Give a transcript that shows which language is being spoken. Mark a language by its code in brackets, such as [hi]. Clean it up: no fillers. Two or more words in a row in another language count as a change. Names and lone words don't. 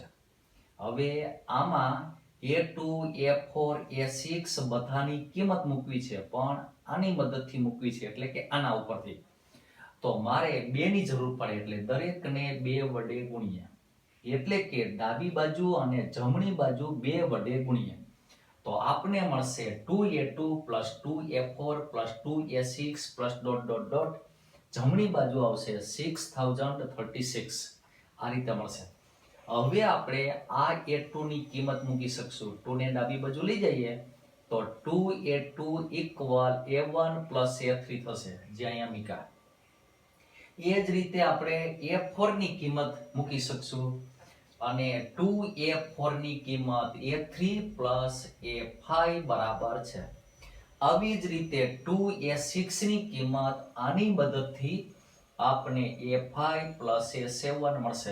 [gu] હવે આમાં A2 A4 A6 બધાની કિંમત મૂકવી છે પણ આની મદદથી મૂકવી છે એટલે કે આના ઉપરથી. તો મારે બે ની જરૂર પડે એટલે દરેકને 2 વડે ગુણીએ. એટલે કે ડાબી બાજુ અને જમણી બાજુ 2 વડે ગુણીએ તો આપને મળશે [en] 2A2 plus 2A4 plus 2A6 plus dot dot dot. [gu] જમણી બાજુ આવશે 6036. આ રીતે મળશે. હવે આપણે આ A2 ની કિંમત મૂકી શકશું. 2 ને ડાબી બાજુ લઈ જઈએ તો [en] 2A2 equal A1 plus A3 [gu] થશે જે અહીંયા મૂક્યા. એ જ રીતે આપણે A4 ની કિંમત મૂકી શકશું અને 2a4 ની કિંમત a3 પ્લસ a5 બરાબર છે. આવી જ રીતે 2a6 ની કિંમત આની મદદથી આપણે a5 પ્લસ a7 મળશે.